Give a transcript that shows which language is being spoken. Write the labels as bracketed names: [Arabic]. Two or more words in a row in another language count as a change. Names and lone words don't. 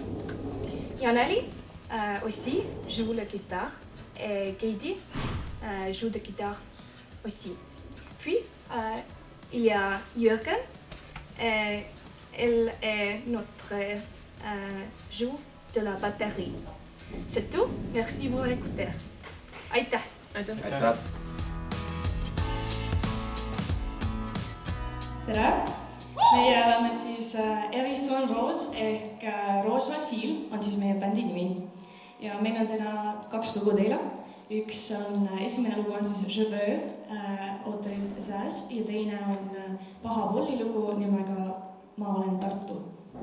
[French] Yanali aussi joue la guitare et Katie joue de guitare aussi. Puis il y a Jürgen, elle est notre joueur de la batterie. C'est tout, merci pour écouter. [Estonian] Aitäh! Aitäh! Tere! Meie oleme siis Hérissons Rose ehk Roosna Siil on siis meie bändi nimi. Ja meil on täna 2 lugu teile. Esimene lugu on siis Je veux ooterite seas ja teine on Paha Polli lugu nimega Ma olen Tartu.